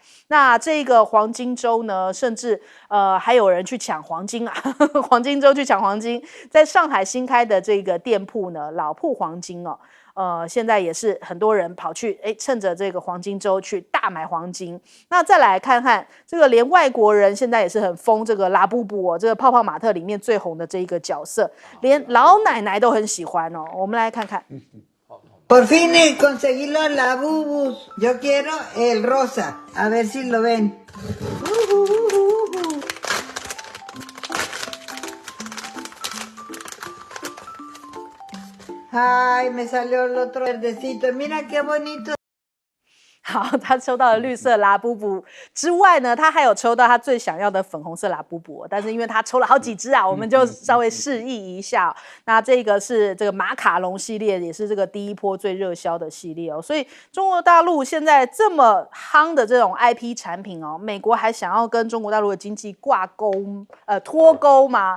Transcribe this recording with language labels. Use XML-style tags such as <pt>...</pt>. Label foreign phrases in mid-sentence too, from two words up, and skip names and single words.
<zh>那这个黄金周呢，甚至还有人去抢黄金啊，黄金周去抢黄金，在上海新开的这个店铺呢，老铺黄金哦。现在也是很多人跑去趁着这个黄金周去大买黄金。那再来看看这个，连外国人现在也是很疯这个拉布布哦，这个泡泡玛特里面最红的这一个角色，连老奶奶都很喜欢哦。我们来看看。</zh> <es>Por fin conseguí los labubus. Yo quiero el rosa. A ver si lo ven. Ay, me salió el otro verdecito. Mira qué bonito.</es> <zh>好，他抽到了绿色拉布布之外呢，他还有抽到他最想要的粉红色拉布布，但是因为他抽了好几只啊，我们就稍微示意一下。那这个是这个马卡龙系列，也是这个第一波最热销的系列哦。所以中国大陆现在这么夯的这种 IP 产品哦，美国还想要跟中国大陆的经济挂钩脱钩吗？</zh>